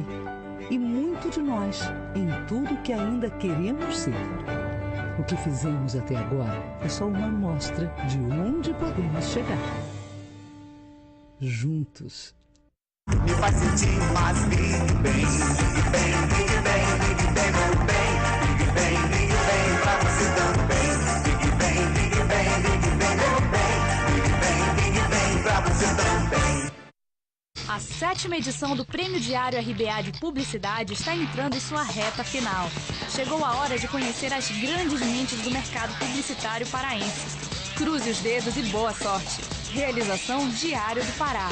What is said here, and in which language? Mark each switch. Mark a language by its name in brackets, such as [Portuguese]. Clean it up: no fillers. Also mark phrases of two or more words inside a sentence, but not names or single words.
[Portuguese] E muito de nós em tudo que ainda queremos ser. O que fizemos até agora é só uma amostra de onde podemos chegar. Juntos. Me faz sentir mais bem, bem, bem, bem, bem, bem, meu bem. [English] Big bang, big bang, [Portuguese] pra você também. [English] Big bang, big bang, big bang, [Portuguese] meu bem. [English] Big bang, big bang, [Portuguese] pra você também. A 7ª edição do Prêmio Diário RBA de Publicidade está entrando em sua reta final. Chegou a hora de conhecer as grandes mentes do mercado publicitário paraense. Cruze os dedos e boa sorte. Realização Diário do Pará.